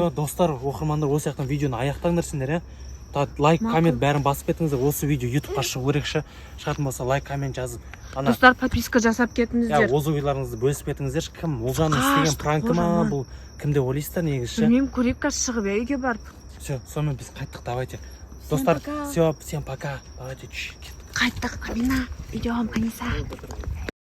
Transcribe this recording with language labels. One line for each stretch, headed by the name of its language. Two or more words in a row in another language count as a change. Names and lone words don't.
Kazakh: Все, достар, оқырмандар, осы жақтан видеоны аяқтаңдар сендер, я. Лайк, коммент бәрін басып кетіңіздер. Осы видео ютубқа шығу керекші. Шығатын болса лайк, коммент жазып. Достар, подписка жасап кетіңіздер. Өз ойларыңызды бөлісіп кетіңіздер. Кім? Олжанның істеген пранкі ма бұл? Кім деп ойлайсыздар негізі? Білмеймін, көрейік қазір шығып, үйге барып. Все, сонымен біз қайттық, давайте. Достар,
Russian: все, всем пока. Давайте,
Kazakh: қайттық, Амина, идем, Аниса.